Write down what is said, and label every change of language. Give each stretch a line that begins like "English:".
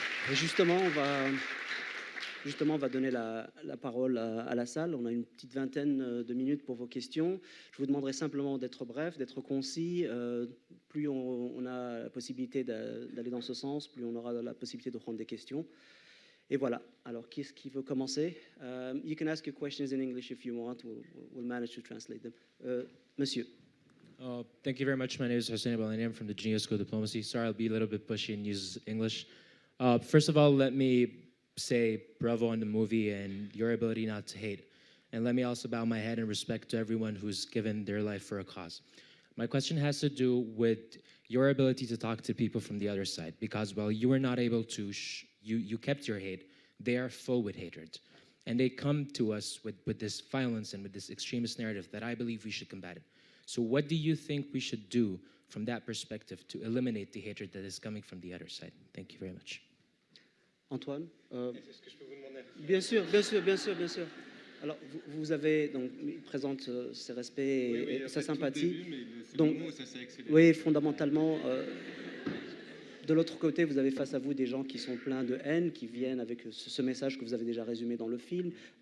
French: Et justement, on va donner la parole à la salle. On a une petite vingtaine de minutes pour vos questions. Je vous demanderai simplement d'être bref, d'être concis. Plus on a la possibilité d'aller dans ce sens, plus on aura la possibilité de prendre des questions. Et voilà. Alors, qui est-ce qui veut commencer?
English: You can ask your questions in English if you want. We'll manage to translate them.
French: Monsieur.
English: Thank you very much. My name is Hossein Abalani. I'm from the Geneva School of Diplomacy. Sorry, I'll be a little bit pushy and use English. First of all, let me say bravo on the movie and your ability not to hate. And let me also bow my head in respect to everyone who's given their life for a cause. My question has to do with your ability to talk to people from the other side, because while you were not able to, you kept your hate, they are full with hatred. And they come to us with this violence and with this extremist narrative that I believe we should combat it. So what do you think we should do from that perspective to eliminate the hatred that is coming from the other side? Thank you very much.
French: Antoine. Est-ce que je peux vous demander? Bien sûr, bien sûr, bien sûr, bien sûr. Alors, vous avez, donc, il présente ses respects et sa sympathie. Donc, oui, fondamentalement, de l'autre côté, vous avez face à vous des gens qui sont pleins de haine, qui viennent avec ce message que vous avez déjà résumé dans le film.